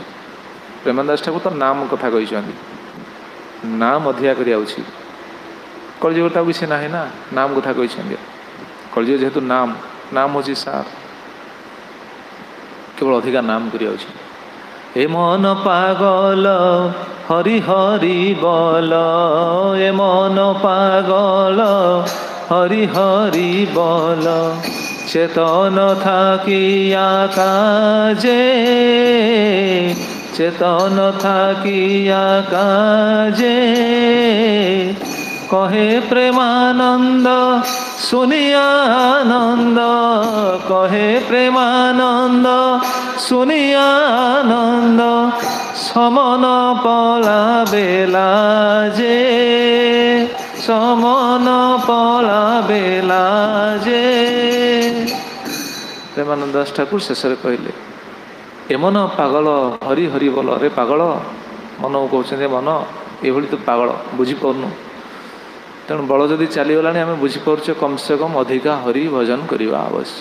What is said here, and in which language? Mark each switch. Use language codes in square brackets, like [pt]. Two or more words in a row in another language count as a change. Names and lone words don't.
[or] ପ୍ରେମାନନ୍ଦ ଦାସ ଠାକୁର ତ ନାମ କଥା କହିଛନ୍ତି, ନାମ ଅଧିକା କରିବା ଉଚିତ। କଳିଯୁଗ ତାକୁ କିଛି ନାହିଁ ନା, ନାମ କଥା କହିଛନ୍ତି। କଳିଯୁଗ ଯେହେତୁ ନାମ ହେଉଛି ସାର୍, କେବଳ ଅଧିକା ନାମ କରିବା ଉଚିତ। [bn] ଏ ମନ ପାଗଲ হরি হরি বল, এ মন পাগল হরি হরি বল, চেতন থাকিয়া কাজে, চেতন থাকিয়া কাজে, কহে প্রেমানন্দ শুনিয়া আনন্দ, কহে প্রেমানন্দ শুনিয়া আনন্দ, সমন পলা বেলা যে, সমন পলা বেলা যে। [or] ପ୍ରେମାନନ୍ଦ ଦାସ ଠାକୁର ଶେଷରେ କହିଲେ, ଏମନ ପାଗଳ ହରି ହରି ବୋଲ। ରେ ପାଗଳ, ମନକୁ କହୁଛନ୍ତି ମନ ଏଭଳି ତୁ ପାଗଳ, ବୁଝିପାରୁନୁ। ତେଣୁ ବଳ ଯଦି ଚାଲିଗଲାଣି ଆମେ ବୁଝିପାରୁଛେ, [hi] कम से कम [or] ଅଧିକା ହରି ଭଜନ କରିବା ଆବଶ୍ୟକ।